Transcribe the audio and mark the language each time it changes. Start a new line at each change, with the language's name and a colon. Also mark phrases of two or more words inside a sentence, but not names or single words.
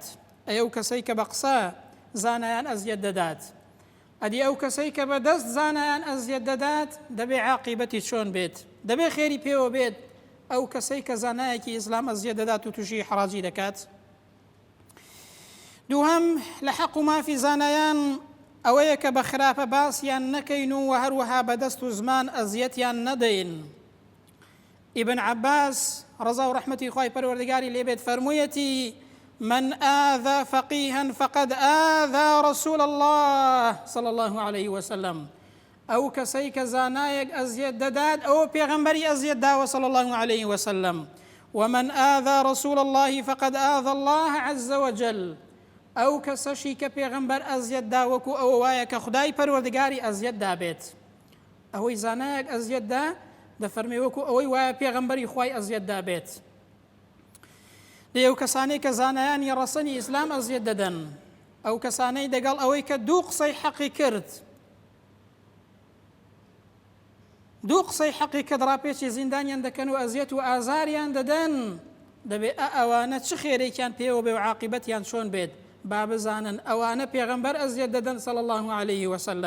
Central Kurdish: ئەو کەسەی کە بە قسە زانایان ئەزیەت دەدات، ئەدی ئەو کەسەی کە بە دەست زانایان ئەزیەت دەدات دەبێ عاقیبەتی چۆن بێت، دەبێ خێری پێوە بێت ئەو کەسەی کە زانایەکی ئیسلام ئەزیەت دەدات و تووشی ئیحراجی دەکات. دووهەم لە حەق و مافی زانایان ئەوەیە کە بە خراپە باسییان نەکەین و هەروەها بە دەست و زمان ئەزیەتیان نەدەین. ئیبن عەباس ڕەزا و ڕەحمەتی خوای پەروەردگاری لێبێت فەرموویەتی
Arabic: من آذى فقيها فقد آذى رسول الله صلى الله عليه وسلم،
Central Kurdish: ئەو کەسەی کە زانایەک ئەزیەت دەدات ئەوە پێغەمبەری ئەزیەت داوە
Arabic: صلى الله عليه وسلم، ومن آذى رسول الله فقد آذى الله عز وجل،
Central Kurdish: ئەو کەسەشی کە پێغەمبەر ئەزیەت دا وەکو ئەوە وایە کە خودای پەروەردگاری ئەزیەت دابێت. ئەوەی زانایەک ئەزیەت دا دەفەرمێ وەکو ئەوەی وایە پێغەمبەری خوای ئەزیەت دابێت. ئەو کەسانەی کە زانایانی ڕەسەنی ئیسلام ئەزیەت دەدەن، ئەو کەسانەی دەگەڵ ئەوەی کە دوو قسەی حەقی کرد، دوو قسەی حەقی کە دڕاپێکی زیندانیان دەکەن و ئەزیەت و ئازاریان دەدەن، دەبێت ئەوانە چ خێرێکیان پێوە بێ و عاقیبەتیان چۆن بێت با بزانن ئەوانە پێغەمبەر ئەزیەت دەدەن
Arabic: صلی الله عليه وسلم.